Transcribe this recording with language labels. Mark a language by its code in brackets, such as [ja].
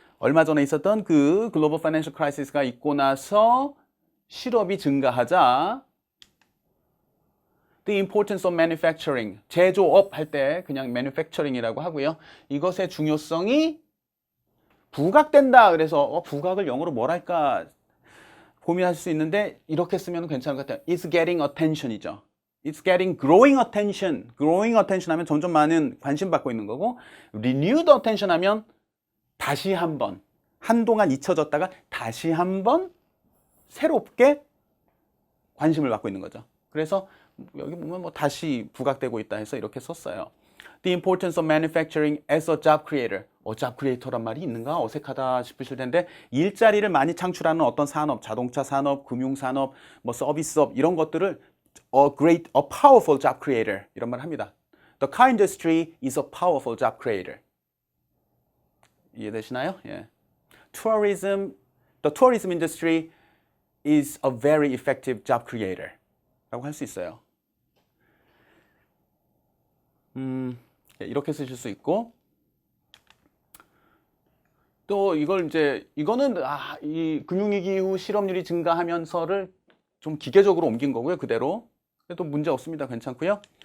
[ko] 얼마 전에 있었던 그 글로벌 파이낸셜 크라이시스가 있고 나서 실업이 증가하자 [en] The importance of manufacturing, [ko] 제조업 할 때 그냥 manufacturing이라고 하고요. 이것의 중요성이 부각된다. 그래서 부각을 영어로 뭐랄까 고민하실 수 있는데 이렇게 쓰면 괜찮을 것 같아요. [en] It's getting attention이죠. It's getting growing attention. [ko] growing attention 하면 점점 많은 관심 받고 있는 거고 renewed attention 하면 다시 한번 한동안 잊혀졌다가 다시 한번 새롭게 관심을 받고 있는 거죠. 그래서 여기 보면 뭐 다시 부각되고 있다 해서 이렇게 썼어요. [en] The importance of manufacturing as a job creator. [ko] job creator란 말이 있는가? 어색하다 싶으실 텐데 일자리를 많이 창출하는 어떤 산업, 자동차 산업, 금융 산업, 뭐 서비스업 이런 것들을 [en] a powerful job creator [ko] 이런 말 합니다. [en] The car industry is a powerful job creator. [ko] 이해되시나요? 예. [en] The tourism industry is a very effective job creator. [ko] 라고 할 수 있어요. 이렇게 쓰실 수 있고 또 이거는 이 금융위기 이후 실업률이 증가하면서를 좀 기계적으로 옮긴 거고요. 그대로. 그래도 문제 없습니다. 괜찮고요.